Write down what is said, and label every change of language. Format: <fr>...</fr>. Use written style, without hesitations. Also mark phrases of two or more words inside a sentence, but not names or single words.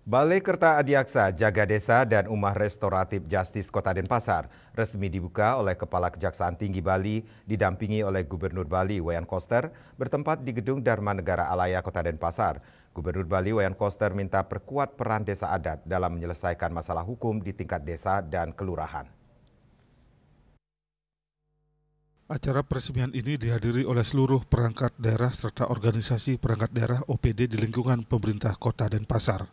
<id>Balai Kerta Adiaksa, Jaga Desa, dan Umah Restoratif Justice Kota Denpasar resmi dibuka oleh Kepala Kejaksaan Tinggi Bali didampingi oleh Gubernur Bali Wayan Koster bertempat di Gedung Dharma Negara Alaya Kota Denpasar. Gubernur Bali Wayan Koster minta perkuat peran desa adat dalam menyelesaikan masalah hukum di tingkat desa dan kelurahan. Acara peresmian ini dihadiri oleh seluruh perangkat daerah serta organisasi perangkat daerah OPD di lingkungan pemerintah Kota Denpasar.</id>